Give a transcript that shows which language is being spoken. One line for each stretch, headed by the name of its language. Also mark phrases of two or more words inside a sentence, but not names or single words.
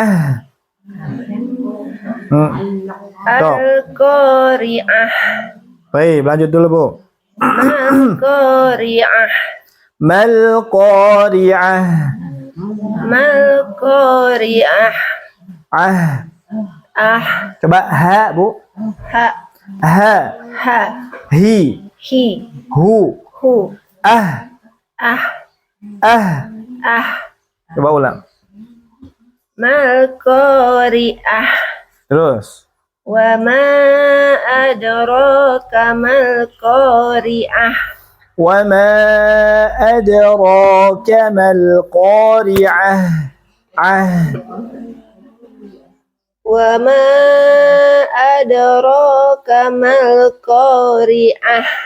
Arabic: Al-Qari'ah.
Indonesian: Baik, lanjut dulu Bu.
Arabic: Al-Qari'ah. ما القارعة. ما القارعة. ah,
Indonesian: Coba ha, Bu. ha, Ha, ha, hi, hi, hu, hu, ah, ah, ah. Coba ulang.
Arabic: ما القارعة.
Indonesian: Terus.
Arabic: وما أدراك ما القارعة. وما أدراك ما القارعة. وما أدراك ما القارعة.